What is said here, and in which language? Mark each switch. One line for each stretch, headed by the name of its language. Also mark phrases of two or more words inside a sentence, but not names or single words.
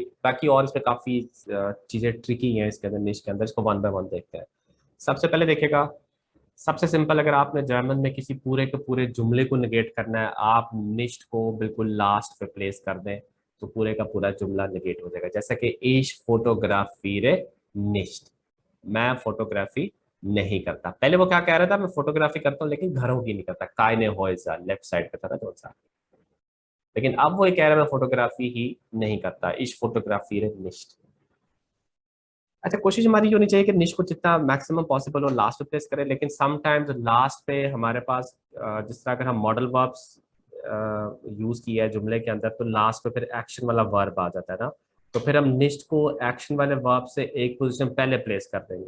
Hindi: बाकी और इसमें काफी चीजें ट्रिकी हैं इसके अंदर, निस्ट के अंदर. इसको
English: one by one
Hindi: देखते हैं. सबसे पहले देखिएगा, सबसे सिंपल, अगर आपने जर्मन में किसी पूरे के पूरे जुमले को निगेट करना है, आप निस्ट को बिल्कुल लास्ट पे प्लेस कर दें तो पूरे का पूरा जुमला निगेट हो जाएगा.
German: जैसे कि ich fotografiere nicht,
Hindi: मैं फोटोग्राफी नहीं करता. पहले वो क्या कह रहा था, मैं फोटोग्राफी करता हूँ लेकिन घरों की नहीं करता,
German: keine Häuser
English: left side
Hindi: पे था ना जो सा. लेकिन अब वो ये कह रहा है मैं फोटोग्राफी ही नहीं करता,
German: ich fotografiere nicht.
Hindi: अच्छा, कोशिश हमारी ये होनी चाहिए कि निश को जितना
English: maximum possible
Hindi: हो लास्ट पे प्लेस करें, लेकिन समटाइम्स लास्ट पे हमारे पास जिस तरह अगर हम
English: modal verbs
Hindi: यूज किया है जुमले के अंदर, तो लास्ट पे फिर एक्शन वाला वर्ब आ जाता है ना, तो फिर हम निश्ट को एक्शन वाले वर्ब से एक पोजीशन पहले प्लेस कर देंगे।